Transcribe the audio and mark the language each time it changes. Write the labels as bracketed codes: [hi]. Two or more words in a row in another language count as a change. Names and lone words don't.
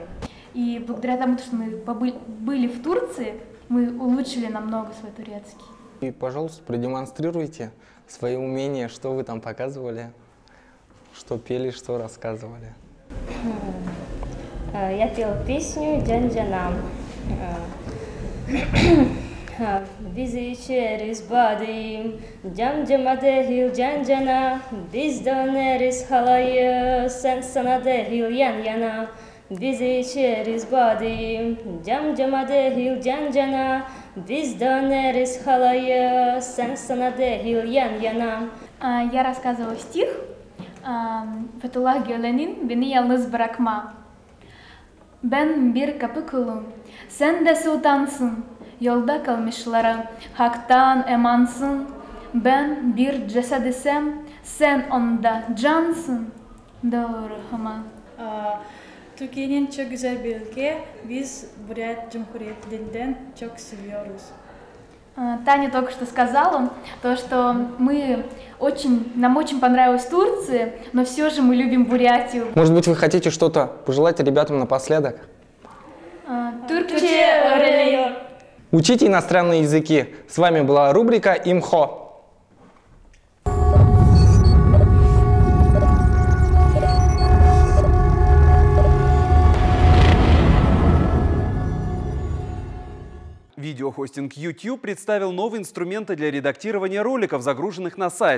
[ru] И благодаря тому, что мы были в Турции, мы улучшили намного свой турецкий. И, пожалуйста, продемонстрируйте свои умения, что вы там показывали, что пели, что рассказывали. Я пела песню «Джан-джана». [tr] Bizi içeriz badim, cam-cama dehil can-cana. Biz döneriz halayı, sen sana dehil yan-yana. Bizi içeriz badim, cam-cama dehil can-cana. Biz döneriz halayı, sen sana dehil yan-yana. [ru] Я рассказывала стих Фетуллах Гюлен'in Beni Yalnız Bırakma. [tr] Ben bir kapı kulum, sen de sultansın. Yolda kalmışlara haktan emansın. Ben bir cesed isem, sen onda cansın. Doğru ama. Türkiye'nin çok güzel bir ülke. Biz Бурят Cumhuriyetlerinden çok seviyoruz. [ru] Таня только что сказала, то, что нам очень понравилась Турция, но все же мы любим Бурятию. Может быть, вы хотите что-то пожелать ребятам напоследок? [tr] Türkçe öğreniyor. [ru] Учите иностранные языки. С вами была рубрика «Имхо». Видеохостинг YouTube представил новые инструменты для редактирования роликов, загруженных на сайт.